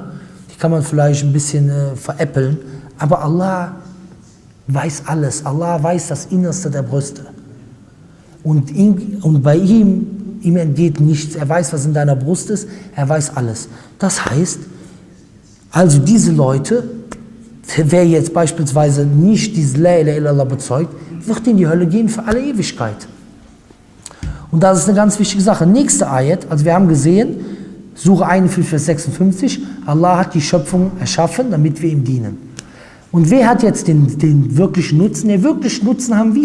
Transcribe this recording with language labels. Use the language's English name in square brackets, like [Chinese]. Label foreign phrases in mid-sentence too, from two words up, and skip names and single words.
[German] Die kann man vielleicht ein bisschen veräppeln, aber Allah weiß alles, Allah weiß das Innerste der Brüste. Und bei ihm entgeht nichts, er weiß, was in deiner Brust ist, er weiß alles. Das heißt, also diese Leute, wer jetzt beispielsweise nicht dieses [Arabic] لا إله إلا الله [German] bezeugt, wird in die Hölle gehen für alle Ewigkeit. Und das ist eine ganz wichtige Sache. Nächste Ayat, also wir haben gesehen, Sure 51, Vers 56, Allah hat die Schöpfung erschaffen, damit wir ihm dienen. Und wer hat jetzt den wirklichen Nutzen? Den wirklichen Nutzen haben wir.